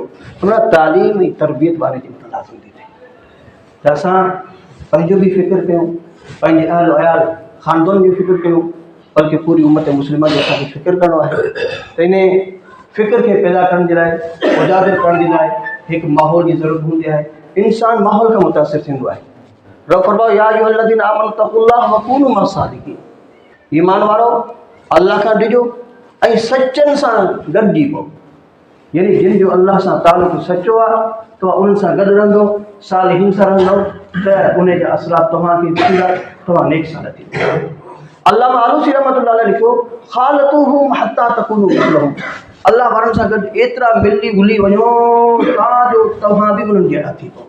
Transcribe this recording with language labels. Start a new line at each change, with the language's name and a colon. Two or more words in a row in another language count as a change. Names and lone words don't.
Sindhi: उन तालीम ऐं तरबियत वारे जे मथां लाज़िम थी थिए त असां पंहिंजो बि फ़िक्र कयूं, पंहिंजे अहल अयाल ख़ानदान जी फ़िक्र कयूं, बल्कि पूरी उम्मत मुस्लिमा जो असांखे फ़िक्र करिणो आहे। त इन फ़िक्र खे पैदा करण जे लाइ, उजागर करण जे लाइ हिकु माहौल जी ज़रूरत हूंदी आहे। इंसान माहौल खां मुतासिर थींदो आहे। रब फरमायो
Arabic: يا أيها الذين آمنوا اتقوا الله وكونوا مع الصادقين,
Sindhi: ईमान वारो अल्लाह खां डिॼो ऐं सचनि सां गॾिजी पओ। यानी जिन जो अल्लाह सां तालुक़ सचो आहे तव्हां उन्हनि सां गॾु रहंदो, सालिहीन सां रहंदो त उन जा असरात तव्हांखे थींदा, तव्हां नेक सां थींदा। अल्लामा आलूसी रहमतुल्लाह अलैह लिखियो
Arabic: خالطوهم حتى تكونوا مثلهم,
Sindhi: अल्लाह वारनि सां गॾु एतिरा मिली घुली वञो ताजो तव्हां बि उन्हनि जहिड़ा थी पओ।